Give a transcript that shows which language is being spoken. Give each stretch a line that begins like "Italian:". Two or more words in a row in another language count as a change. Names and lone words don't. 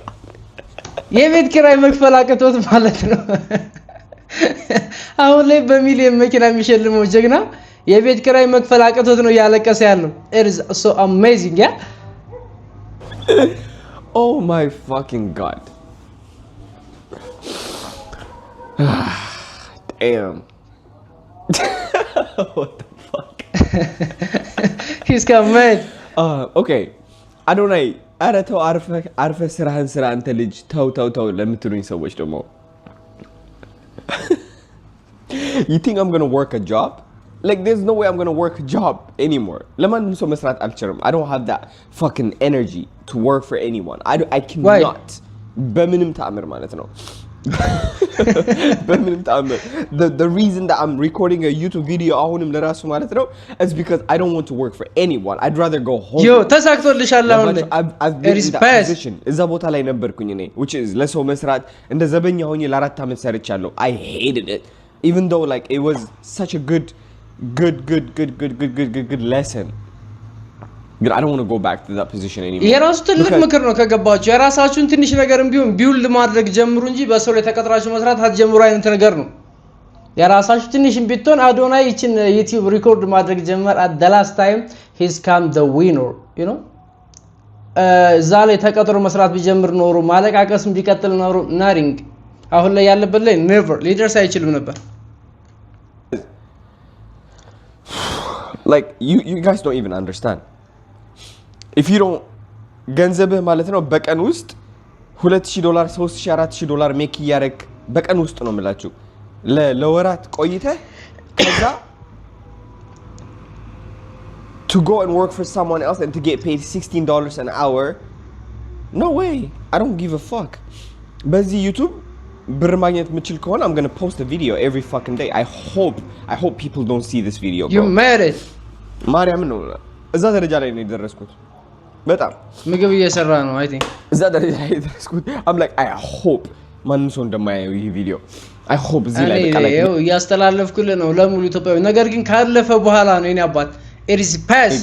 Amharic: የቤት ኪራይ መክፈል አቅቶት ማለት ነው አሁን ላይ በሚሊዮን መኪና የሚሸልመው ጀግና የቤት ኪራይ መክፈል አቅቶት ነው ያለቀሰ ያለው
English: it is so amazing yeah oh my fucking god damn what the fuck he's coming okay I don't know
Amharic: አረተው አርፈ ስራህን ስራ አንተ ልጅ ተው ለምትሉኝ ሰዎች ደግሞ
English: you think I'm going to work a job like there's no way I'm going to work a job anymore
Amharic: ለማንም ሰው መስራት አልችልም
English: I don't have that fucking energy to work for anyone I cannot
Amharic: በምንም ተአምር ማለት ነው በምንም ተአምር
English: the reason that I'm recording a YouTube video
Amharic: አሁንም ለራሱ ማለት ነው
English: is because I don't want to work for anyone I'd rather go home
Amharic: yo ተሳክቶልሻል አሁን
English: I've been in that position
Amharic: እዛ ቦታ ላይ ነበርኩኝ እኔ
English: which is
Amharic: ለሰው መስራት እንደ ዘበኛ ሆኜ ለ4 አመት ሰርቻለሁ
English: I hated it even though like it was such a good lesson but I don't want to go back to that position anymore
Amharic: የራሱ ትልቅ ምክር ነው ከገባችሁ የራሳችሁን ትንሽ ነገርም ቢሆን ቢውል ማድረግ ጀምሩ እንጂ በሰው ላይ ተቀጥራችሁ መስራት አትጀምሩ አይነት ነገር ነው የራሳችሁ ትንሽም ቢትሆን አዶናይ እቺን ዩቲዩብ ሪኮርድ ማድረግ ጀመር
English: at the last time he's come the winner you know
Amharic: እዛ ላይ ተቀጥሮ መስራት ቢጀምር ኖሮ ማለቃቀስም ቢቀጥል ኖሮ ናሪንግ አሁን ላይ ያለበት ላይ never ሊደርስ አይችልም ነበር
English: like you guys don't even understand if you don't
Amharic: ገንዘብህ ማለት ነው በቀን ውስጥ $2000 $3000 $4000 ሜክ ያረክ በቀን ውስጥ ነው የምላችሁ ለወራት ቆይተህ ከዛ
English: to go and work for someone else and to get paid $16 an hour no way I don't give a fuck
Amharic: በዚህ YouTube ብር ማግኘት የምችል ከሆነ
English: I'm going to post a video every fucking day I hope people don't see this video bro. You made it
Amharic: ማርያም ነው እዛ ደረጃ ላይ ነው የደረስኩት በጣም ምግብ እየሰራ ነው
English: I think
Amharic: እዛ ደረጃ ላይ የደረስኩት
English: I'm like I hope
Amharic: ማንም ሰው እንደማያየው ይሄ ቪዲዮ
English: I hope
Amharic: እዚህ ላይ በቃ ላይ ያስተላለፍኩልህ ነው ለሙሉ ኢትዮጵያዊ። ነገር ግን ካለፈ በኋላ ነው የኔ አባት it is past